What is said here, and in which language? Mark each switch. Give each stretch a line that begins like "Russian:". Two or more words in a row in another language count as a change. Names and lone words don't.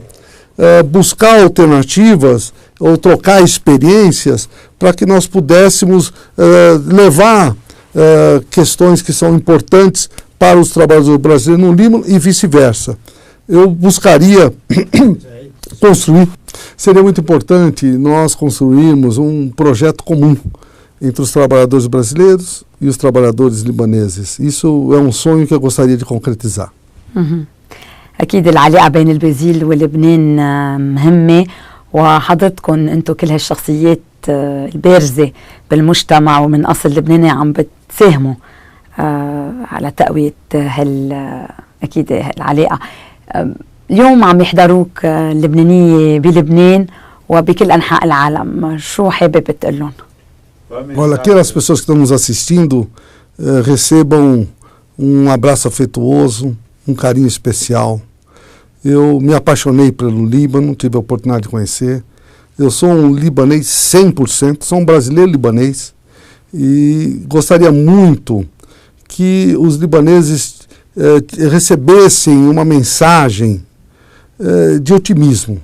Portuguese: Buscar alternativas ou trocar experiências para que nós pudéssemos levar questões que são importantes para os trabalhadores brasileiros no Líbano e vice-versa. Eu buscaria construir, seria muito importante nós construirmos um projeto comum entre os trabalhadores brasileiros e os trabalhadores libaneses. Isso é um sonho que eu gostaria de concretizar.
Arabic: أكيد العلاقة بين البرازيل ولبنان مهمة، وحضرتكم أنتم كل هالشخصيات البارزة بالمجتمع ومن أصل لبناني عم بتساهموا على تقوية أكيد العلاقة. اليوم عم يحضروك اللبنانية بلبنان وبكل أنحاء العالم، شو حابب تقول لهم؟
Portuguese: Olha, aquelas pessoas que estão nos assistindo recebam um abraço afetuoso, um carinho especial. Eu me apaixonei pelo Líbano, tive a oportunidade de conhecer. Eu sou um libanês 100%, sou um brasileiro libanês e gostaria muito que os libaneses recebessem uma mensagem de otimismo.